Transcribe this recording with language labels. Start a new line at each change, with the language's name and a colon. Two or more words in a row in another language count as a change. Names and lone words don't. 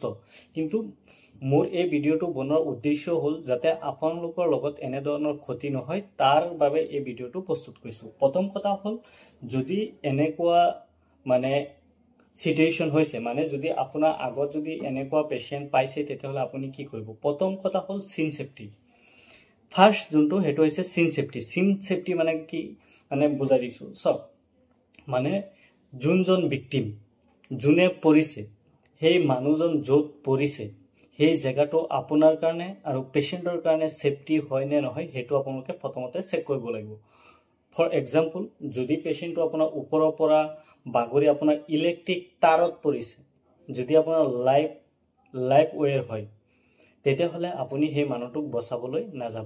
Assamese: কিন্তু মোৰ এই ভিডিওটো বনোৱাৰ উদ্দেশ্য হল যাতে আপোনালোকৰ লগত এনে ধৰণৰ ক্ষতি নহয় তাৰ বাবে এই ভিডিওটো প্ৰস্তুত কৰিছো। প্ৰথম কথা হল যদি এনেকুৱা মানে সিচুৱেশন হৈছে মানে যদি আপোনাৰ আগত যদি এনেকুৱা পেশেন্ট পাইছে তেতিয়াহলে আপুনি কি কৰিব। প্ৰথম কথা হল
English: scene safety.
Assamese: ফার্স্ট যোনটো হেটো হৈছে
English: scene safety. scene safety
Assamese: মানে কি মানে বুজাই দিছো সব মানে যোনজন ভিকটিম যোনে পৰিছে সেই মানুহজন যত পৰিছে সেই জায়গাটো আপোনাৰ কাৰণে আৰু পেশেন্টৰ কাৰণে সেফটি হয় নে নহয় হেটো আপোনালোকে প্ৰথমতে চেক কৰিব লাগিব।
English: for example
Assamese: যদি পেশেন্টটো আপোনাৰ ওপৰৰ পৰা বাগৰি আপোনাৰ ইলেক্ট্ৰিক তাৰত পৰিছে যদি আপোনাৰ
English: live wire
Assamese: হয় তেতিয়াহলে আপুনি সেই মানুহটোক বচাবলৈ নাযাব।